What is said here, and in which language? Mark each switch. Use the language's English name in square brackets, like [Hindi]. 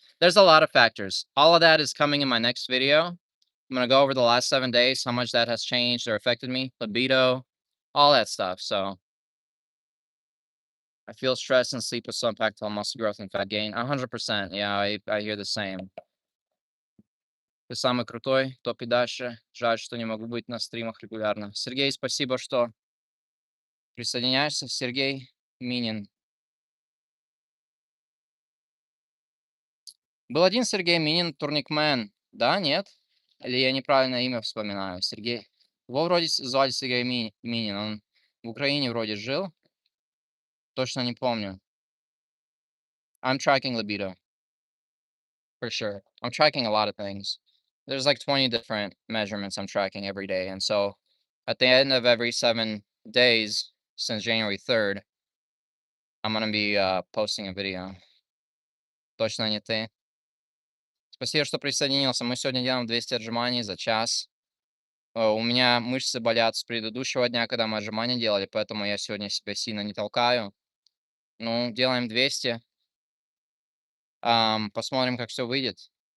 [English] There's a lot of factors. All of that is coming in my next video. I'm gonna go over the last 7 days, how much that has changed or affected me, libido, all that stuff. So I feel stress and sleep with some impact on muscle growth and fat gain. 100%. Yeah, I hear the same. [Russian] Ты самый крутой, топ и дальше. Жаль, что не могу быть на стримах регулярно. Сергей, спасибо, что присоединяешься. Сергей Минин. Был один Сергей Минин, турникмен. Да, нет? Или я неправильное имя вспоминаю? Сергей. Его вроде звали Сергей Минин. Он в Украине вроде жил. Точно не помню. [English] I'm tracking libido, for sure. I'm tracking a lot of things. There's like 20 different measurements I'm tracking every day. And so at the end of every 7 days since January 3rd, I'm gonna be posting a video. [Russian] Точно не ты. Спасибо, что присоединился. Мы сегодня делаем 200 отжиманий за час. У меня мышцы болят с предыдущего дня, когда мы отжимания делали, поэтому я сегодня себя сильно не толкаю. Ну, делаем 200. Посмотрим, как все выйдет.